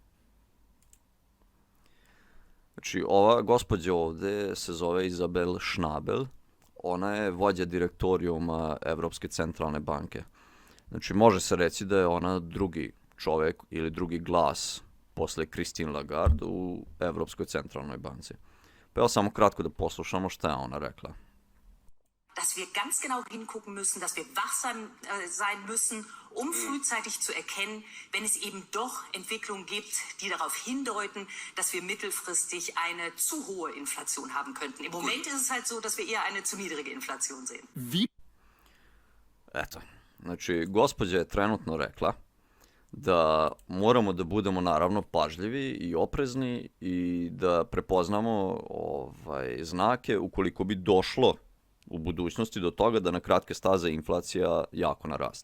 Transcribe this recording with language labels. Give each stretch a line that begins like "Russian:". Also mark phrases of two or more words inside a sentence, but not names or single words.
Serbian: Znači, ova gospođa ovdje se zove Isabel Schnabel. Ona je vođa direktorijuma Evropske centralne banke. Znači, može se reći da je ona drugi čovjek ili drugi glas posle Christine Lagarde u Evropskoj centralnoj banci. Pa evo samo kratko da poslušamo šta je ona rekla.
German: Dass wir ganz genau hingucken müssen, dass wir wachsam sein müssen, frühzeitig zu erkennen, wenn es eben doch Entwicklungen gibt, die darauf hindeuten, dass wir mittelfristig eine zu hohe Inflation haben könnten. Im Moment ist es halt so, dass wir eher eine zu niedrige Inflation sehen.
Serbian: Eto, znači, gospođa je trenutno rekla da moramo da budemo naravno pažljivi i oprezni i da prepoznamo znake ukoliko bi došlo u budućnosti do toga da na kratke staze inflacija jako naraste.